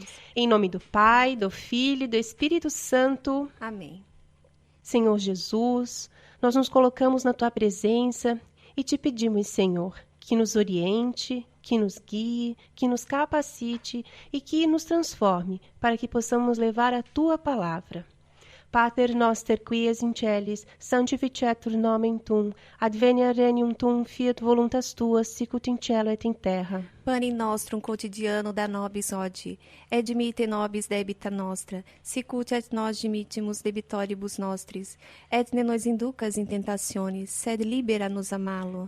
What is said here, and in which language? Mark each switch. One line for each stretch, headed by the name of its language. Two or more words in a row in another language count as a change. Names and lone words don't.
Portuguese: Em nome do Pai, do Filho e do Espírito Santo. Amém. Senhor Jesus, nós nos colocamos na Tua presença e te pedimos, Senhor, que nos oriente, que nos guie, que nos capacite e que nos transforme para que possamos levar a Tua palavra.
Latin: Pater noster qui es in celis, sanctificetur nomen tuum, advenia regnum tuum, fiat voluntas tuas, sicut in cielo et in terra. Pane nostrum quotidiano da nobis hodie, et dimitte nobis debita nostra, sicut et nos dimittimus debitoribus nostris, et ne nos inducas in tentationis, sed libera nos a malo.